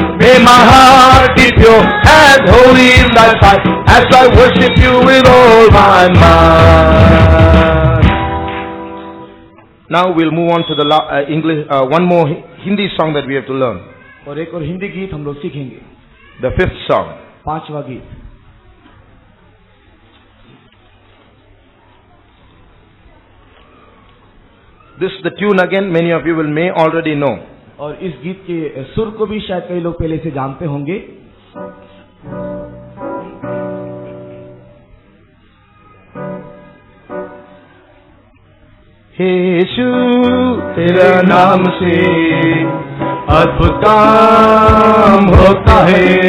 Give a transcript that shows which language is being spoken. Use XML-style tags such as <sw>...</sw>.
<en>May my heart be pure and holy in thy sight as I worship you with all my mind. Now we'll move on to the English, one more Hindi song that we have to learn.</en> <hi>और एक और हिंदी गीत हम लोग सीखेंगे.</hi> <en>The fifth song.</en> <hi>5वां गीत.</hi> <en>This is the tune again, many of you may already know.</en> <hi>और इस गीत के सुर को भी शायद कई लोग पहले से जानते होंगे. हे यीशु तेरा नाम से अद्भुत काम होता है.</hi>